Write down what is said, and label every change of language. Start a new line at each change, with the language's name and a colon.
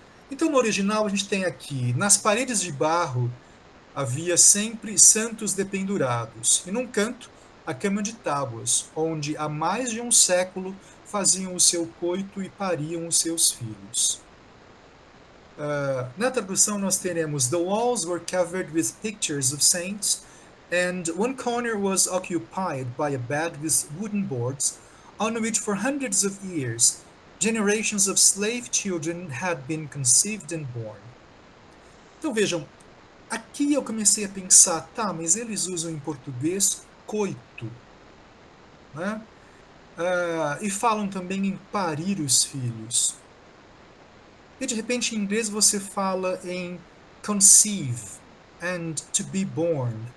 Portuguese: Então, no original, a gente tem aqui, nas paredes de barro havia sempre santos dependurados, e num canto, a cama de tábuas, onde há mais de um século faziam o seu coito e pariam os seus filhos. Na tradução, nós teremos:
English: The walls were covered with pictures of saints, and one corner was occupied by a bed with wooden boards, on which for hundreds of years generations of slave children had been conceived and born.
Portuguese: Então vejam, aqui eu comecei a pensar, tá, mas eles usam em português coito, né? E falam também em parir os filhos. E de repente em inglês você fala em
English: conceive and to be born.